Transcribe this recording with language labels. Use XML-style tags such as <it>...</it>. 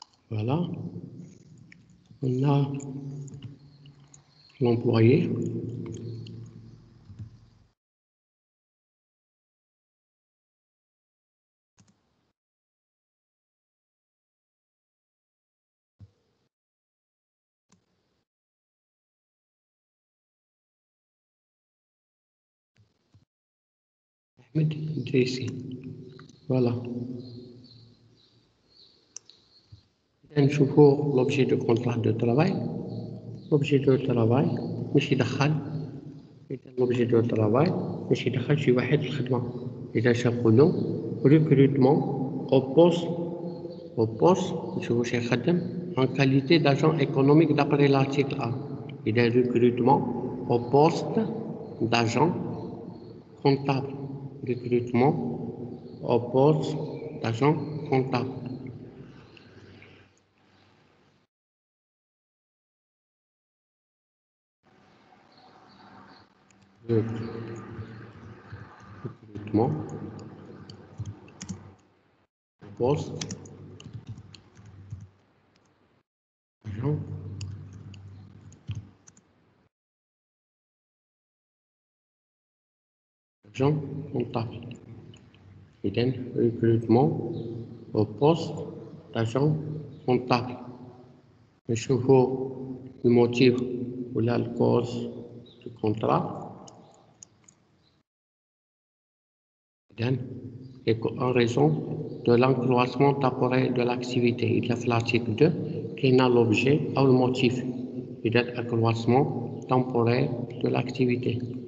<fr>voilà on a l'employé Ahmed Idrissi. Voilà.</fr> <ar>نشوفوا</ar> <fr>l'objet de contrat de travail. L'objet de travail</fr> <ar>مش يدخل إذا</ar> <fr>l'objet de travail</fr> <ar>مش يدخل شي واحد في الخدمة. إذا شنقولو</ar> <fr>recrutement au poste</fr> <ar>نشوفو شي يخدم</ar> <fr>en qualité d'agent économique d'après l'article 1.</fr> <ar>إذا</ar> <fr>recrutement au poste d'agent comptable. Recrutement au poste d'agent comptable. Recrutement au poste agent comptable.</fr> <ar>إذا</ar> <fr>recrutement au poste d'agent comptable.</fr> <ar>نشوفوا الموتيف ولا الكوز</ar> <fr>du contrat.</fr> <ar>إذا</ar> <fr>en raison de l'accroissement temporaire de l'activité.</fr> <ar>إذا في</ar> <fr>l'article 2</fr> <ar>كاين l'objet أو الموتيف. إذا</ar> <fr>accroissement temporaire de l'activité.</fr>